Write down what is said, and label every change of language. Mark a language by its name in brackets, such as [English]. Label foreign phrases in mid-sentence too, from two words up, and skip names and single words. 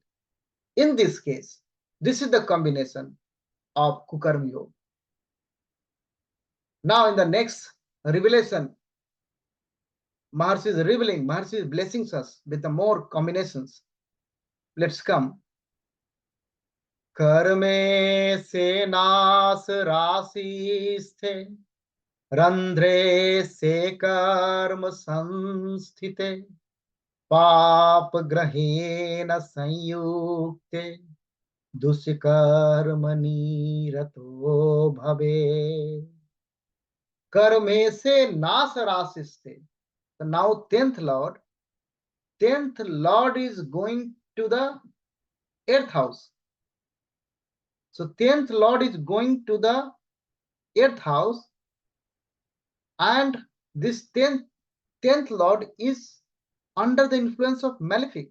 [English] In this case, this is the combination of Kukarma Yoga. Now in the next revelation, Maharshi is revealing, Maharshi is blessing us with the more combinations. Let's come. [Sanskrit] कर्मे से नस रासि स्थे, रन्ध्रे से कर्म संस्थिते, पाप ग्रहेण संयुक्ते दुष्कर्मणि रतो भवे. कर्मे से नाश राशिस्ते. [English] So now 10th Lord is going to the 8th house. So 10th Lord is going to the 8th house, and this 10th Lord is under the influence of malefic.